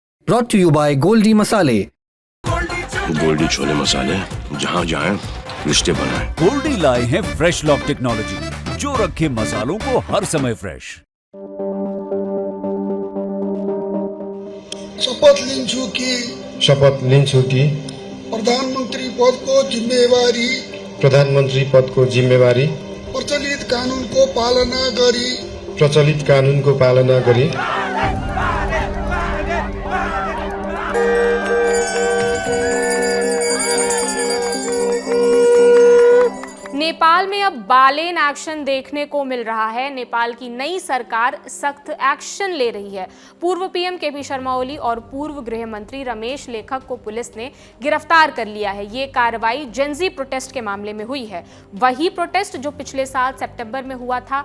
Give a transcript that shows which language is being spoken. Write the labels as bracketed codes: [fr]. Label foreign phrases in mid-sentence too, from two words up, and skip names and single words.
[en] Brought to you by Goldi Masale. [hi] गोल्डी छोले मसाले, जहाँ जाएं रिश्ते बनाएं। गोल्डी लाए हैं [en] fresh lock technology [hi] जो रखे मसालों को हर समय फ्रेश। [ne] शपथ लिन्छु कि प्रधानमन्त्री पदको जिम्मेवारी प्रचलित कानुनको पालना गरी [hi] नेपाल में अब बालेन एक्शन देखने को मिल रहा है। नेपाल की नई सरकार सख्त एक्शन ले रही है। पूर्व पीएम केपी शर्मा ओली और पूर्व गृह मंत्री रमेश लेखक को पुलिस ने गिरफ्तार कर लिया है। ये कार्रवाई [en] Gen Z protest [hi] के मामले में हुई है। वही प्रोटेस्ट जो पिछले साल सितंबर में हुआ था।